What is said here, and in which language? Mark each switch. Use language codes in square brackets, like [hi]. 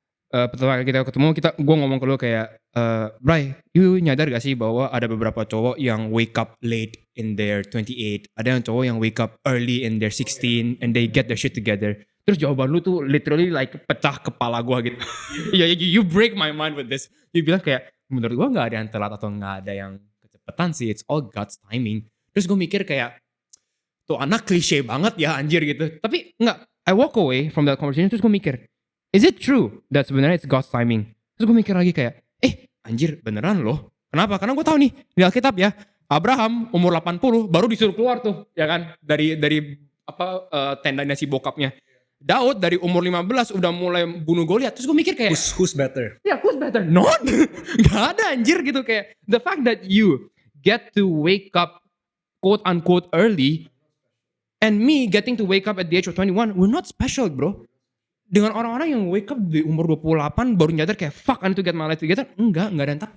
[id] Pertama kali kita ketemu, gue ngomong ke lu kayak, Bray, you nyadar gak sih bahwa ada beberapa cowok yang [en] wake up late in their 28, [id] ada yang cowok yang [en] wake up early in their 16 and they get their shit together. [id] Terus jawaban lu tuh [en] literally like [id] pecah kepala gue gitu. [en] You break my mind with this. [id] You bilang kayak, menurut gue gak ada yang telat atau gak ada yang kecepatan sih, [en] it's all God's timing. [id] Terus gue mikir kayak, tuh anak klise banget ya anjir gitu. Tapi enggak, [en] I walk away from that conversation [id] terus gue mikir, [en] is it true that [id] sebenarnya [en] it's God's timing? [id] Terus gue mikir lagi kayak, anjir beneran loh. Kenapa? Karena gue tahu nih di Alkitab ya, Abraham umur 80 baru disuruh keluar tuh, ya kan? Dari tendanya si bokapnya. Daud dari umur 15 udah mulai bunuh Goliat. Terus gue mikir kayak, [en] Who's better? [id] ya [en] who's better? Not. [id] Gak ada anjir gitu kayak. [en] The fact that you get to wake up quote unquote early and me getting to wake up at the age of 21, we're not special bro. [id] Dengan orang-orang yang [en] wake up [id] di umur 28 baru nyadar kayak [en] fuck I need to get my life together. [id] Enggak ada yang tak.